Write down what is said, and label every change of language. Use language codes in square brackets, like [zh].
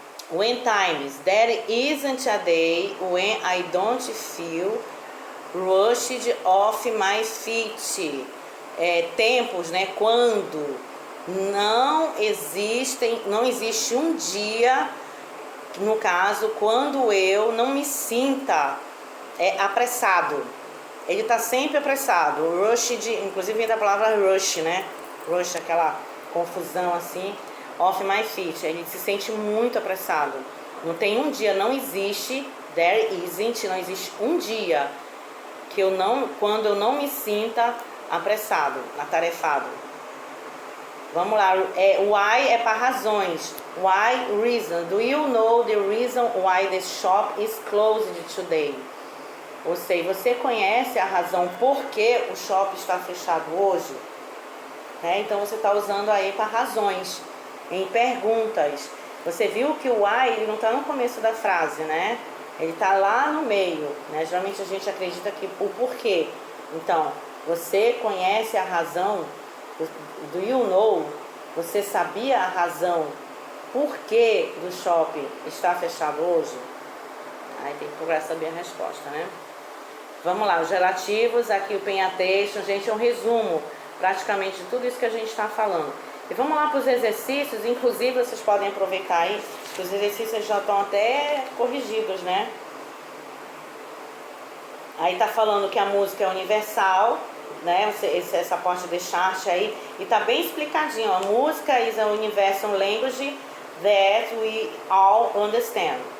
[en] When times there isn't a day when I don't feel rushed off my feet. [pt] Tempos, né? Quando não existe um dia, no caso, quando eu não me sinta apressado. Ele está sempre apressado. Rushed, inclusive vem da palavra rush, né? Rush, aquela confusão assim. [en] Off my feet. [pt] Ele se sente muito apressado. Não tem um dia, não existe. [en] There isn't, [pt] não existe um dia que quando eu não me sinta apressado, atarefado. Vamos lá, why é para razões. [en] Why reason? Do you know the reason why the shop is closed today? [pt] Ou seja, você conhece a razão por que o shopping está fechado hoje? Então você está usando aí para razões, em perguntas. Você viu que o why ele não está no começo da frase, né? Ele está lá no meio, né? Geralmente a gente acredita que o porquê. Então, Você conhece a razão? [en] Do you know? [pt] Você sabia a razão por que do shopping está fechado hoje? Aí tem que procurar saber a resposta, né? Vamos lá, os relativos, aqui o penhatation, gente, é um resumo praticamente de tudo isso que a gente está falando. E vamos lá para os exercícios, inclusive vocês podem aproveitar aí, que os exercícios já estão até corrigidos, né? Aí tá falando que a música é universal, né? Essa parte de chart aí, e tá bem explicadinho, ó. [en] Música is a universal language that we all understand.